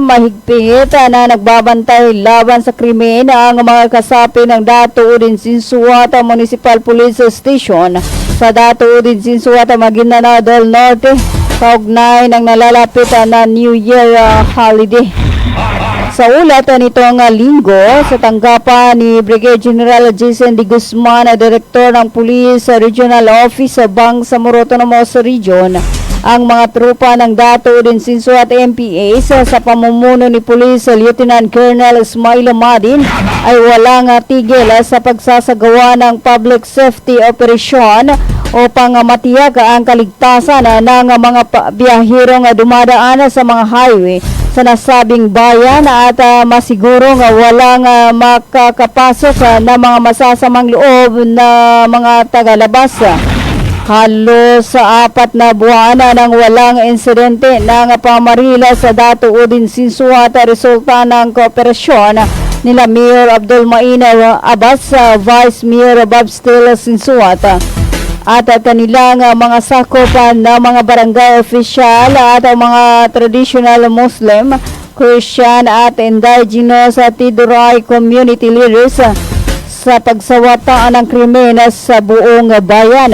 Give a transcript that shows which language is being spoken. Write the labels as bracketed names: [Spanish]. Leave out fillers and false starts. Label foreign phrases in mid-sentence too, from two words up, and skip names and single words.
[Filipino] Mahigpit na nagbabantay laban sa krimen ang mga kasapi ng Dato Udin Sinsuat Municipal Police Station sa Dato Udin Sinsuat, Maguindanao del Norte kaugnay ng nalalapit na [English] New Year holiday. [Filipino] Sa ulat nitong linggo, sa tanggapan ni Brigadier General Jason D. Guzman, Director ng Police Regional Office sa Bangsamoro Autonomous Region, ang mga trupa ng Dato Udin Sinsuat MPAs sa pamumuno ni Police Lieutenant Colonel Ismail Madin ay walang tigil sa pagsasagawa ng [English] public safety operation [Filipino] upang matiyak ang kaligtasan ng mga biyahirong dumadaan sa mga highway sa nasabing bayan at masigurong walang makakapasok na mga masasamang loob na mga tagalabas. Halos sa 4 na buwan nang walang insidente ng pamarila sa Dato Udin Sinsuat, resulta ng kooperasyon nila Mayor Abdul Main Abbas, Vice Mayor Bob Steele Sinsuat at kanilang mga sakopan na mga barangay official at mga [English] traditional Muslim, Christian at indigenous Tiduray community leaders [Filipino] sa pagsawata ng krimen sa buong bayan.